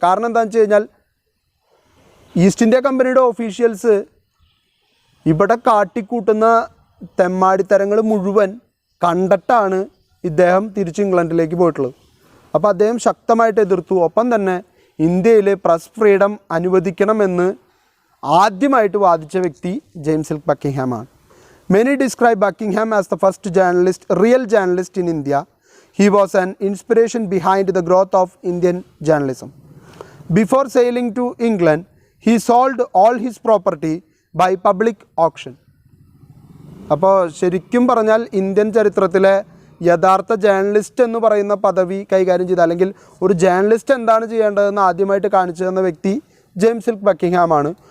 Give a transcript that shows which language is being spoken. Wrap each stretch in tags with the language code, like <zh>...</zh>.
<ml>കാരണം എന്താണെന്ന് വെച്ച് കഴിഞ്ഞാൽ ഈസ്റ്റ് ഇന്ത്യ കമ്പനിയുടെ ഓഫീഷ്യൽസ് ഇവിടെ കാട്ടിക്കൂട്ടുന്ന തെമ്മാടിത്തരങ്ങൾ മുഴുവൻ കണ്ടിട്ടാണ് ഇദ്ദേഹം തിരിച്ച് ഇംഗ്ലണ്ടിലേക്ക് പോയിട്ടുള്ളത്. അപ്പോൾ അദ്ദേഹം ശക്തമായിട്ട് എതിർത്തു. ഒപ്പം തന്നെ ഇന്ത്യയിൽ പ്രസ് ഫ്രീഡം അനുവദിക്കണമെന്ന് ആദ്യമായിട്ട് വാദിച്ച വ്യക്തി James silk ബക്കിംഗ്ഹാമാണ്.</ml> <en>Many describe Buckingham as the first real journalist in India. He was an inspiration behind the growth of Indian journalism. Before sailing to England, he sold all his property by public auction.</en> <ml>അപ്പോൾ ശരിക്കും പറഞ്ഞാൽ Indian ചരിത്രത്തിലെ യഥാർത്ഥ journalist എന്ന് പറയുന്ന പദവി കൈകാര്യം ചെയ്ത, അല്ലെങ്കിൽ ഒരു ജേർണലിസ്റ്റ് എന്താണ് ചെയ്യേണ്ടതെന്ന് ആദ്യമായിട്ട് കാണിച്ചു തന്ന വ്യക്തി ജെയിംസ് സിൽക്ക് ബക്കിംഗ്ഹാമാണ്.</ml>